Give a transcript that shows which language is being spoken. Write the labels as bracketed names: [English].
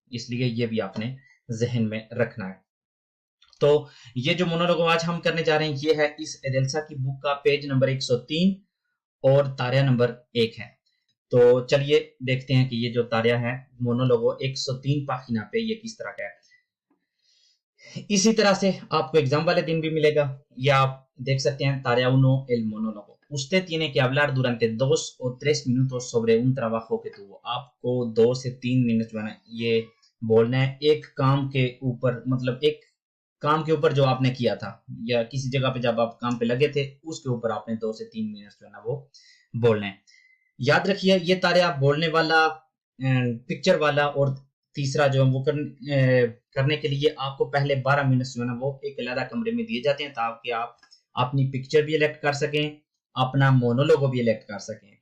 [Hindi] इसलिए ये भी आपने जहन में रखना है। तो ये जो मोनोलॉग आज हम करने जा रहे हैं ये है इस एडेल्सा की बुक का पेज नंबर 103 और तारिया नंबर 1 है। तो चलिए देखते हैं कि ये जो तारिया है मोनोलोगो 103 पाखिना पे ये किस तरह का है। इसी तरह से आपको एग्जाम वाले दिन भी मिलेगा, या आप देख सकते हैं [Spanish] tarea 1 el monólogo. Usted tiene que hablar durante 2 o 3 minutos sobre un trabajo que tuvo. [Hindi] आपको 2 से 3 मिनट जो है ना ये बोलना है एक काम के ऊपर, मतलब एक काम के ऊपर जो आपने किया था या किसी जगह पे जब आप काम पे लगे थे उसके ऊपर आपने 2 से 3 मिनट जो है ना वो बोलना है। याद रखिए ये तारे आप बोलने वाला, पिक्चर वाला और तीसरा जो है वो करने के लिए आपको पहले 12 मिनट जो है ना वो एक अलग कमरे में दिए जाते हैं, ताकि आप अपनी पिक्चर भी इलेक्ट कर सकें, अपना मोनोलोगो भी इलेक्ट कर सकें।